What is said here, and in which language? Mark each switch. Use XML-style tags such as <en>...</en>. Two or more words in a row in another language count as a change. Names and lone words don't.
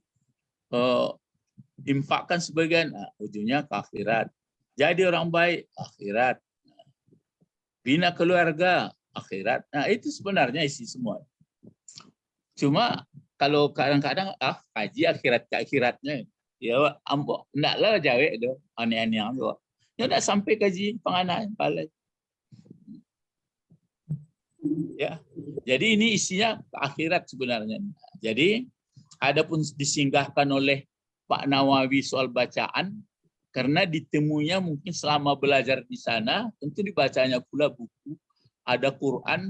<id>Infakkan sebagian, ujungnya ke akhirat. Jadi orang baik, akhirat. Bina keluarga, akhirat. Nah, itu sebenarnya isi semua. Cuma kalau kadang-kadang kaji akhirat ke akhiratnya,</id> <min>ya ambo ndaklah jawe do aneh-aneh ambo. Ya ndak sampai kaji penganaan balai.</min> <id>Ya. Jadi ini isinya ke akhirat sebenarnya. Jadi adapun disinggahkan oleh Pak Nawawi soal bacaan, karena ditemunya mungkin selama belajar di sana, tentu dibacanya pula buku, ada Quran.</id>